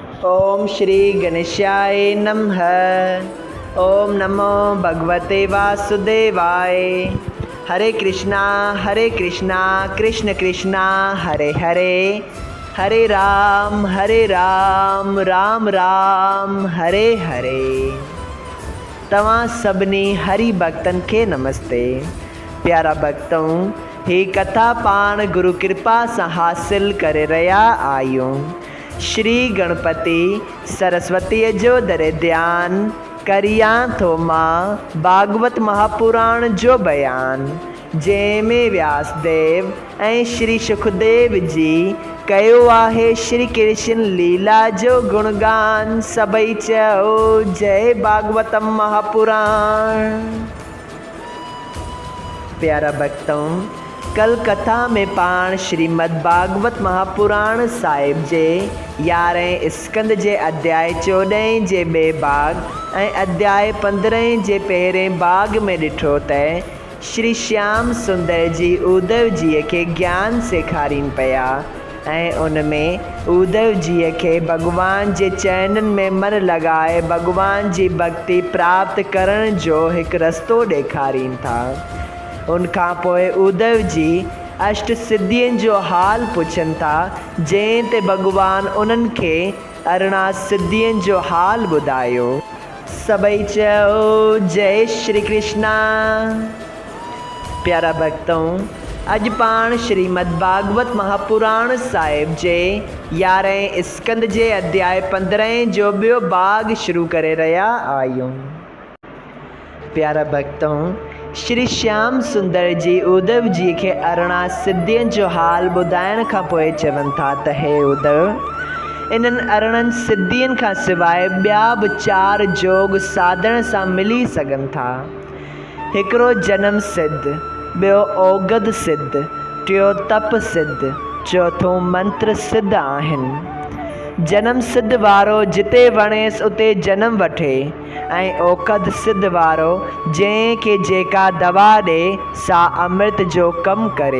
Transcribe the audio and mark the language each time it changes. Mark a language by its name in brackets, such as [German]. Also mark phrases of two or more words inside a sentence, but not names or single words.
[Sanskrit] ओम श्री गणेशाय नमः। ओम नमो भगवते वासुदेवाय। हरे कृष्णा कृष्ण कृष्णा हरे हरे, हरे राम राम राम हरे हरे। [Sindhi] तव्हां सभिनी हरि भक्तन के नमस्ते। प्यारा भक्तों, ही कथा पाण गुरु कृपा से हासिल करे रहा आयूं। श्री गणपति सरस्वती जो दरे ध्यान करिया थो मां भागवत महापुराण जो बयान, जंहिंमें व्यासदेव ऐं श्री सुखदेव जी कयो आहे श्री कृष्ण लीला जो गुणगान। सभई चओ जय भागवतम महापुराण। प्यारा भक्तों, कल कथा में पाण श्रीमद् भागवत महापुराण साहिब जे 11 स्कंद जे अध्याय 14 जे बे भाग ऐं अध्याय 15 जे पहिरें भाग में ॾिठो त श्री श्याम सुंदर जी उद्धव जी के ज्ञान सेखारीन पिया ऐं उनमें उद्धव जी के भगवान जे चरणन में मन लगाए भगवान जी भक्ति प्राप्त करण जो एक रस्तो ॾेखारीन था। उनखां पोइ उद्धव जी अष्ट सिद्धियुनि जो हाल पुछनि था, जंहिं ते भगवान उन्हनि खे 18 सिद्धियुनि जो हाल ॿुधायो। सभई चओ जय श्री कृष्णा। प्यारा भक्तों, अॼु पाण श्रीमद् भागवत महापुराण साहिब जे 11 स्कंद जे अध्याय 15 जो ॿियो भाग शुरू करे रहिया आहियूं। प्यारा भक्तों, श्री श्याम सुंदर जी उद्धव जी के 18 सिद्धियुनि जो हाल ॿुधाइण खां पोइ चवनि था त हे उद्धव, इन्हनि 18 सिद्धियुनि खां सवाइ ॿिया बि 4 जोग साधन सां मिली सघनि था। हिकिड़ो जन्म सिद्ध, ॿियो औगद सिद्ध, टियों तप सिद्ध, चौथों मंत्र सिद्ध आहिनि। जन्म सिद्ध वारो जिते वणेसि उते जनम वठे ऐं औकद सिद्ध वारो जंहिंखे जेका दवा ॾे सा अमृत जो कमु करे।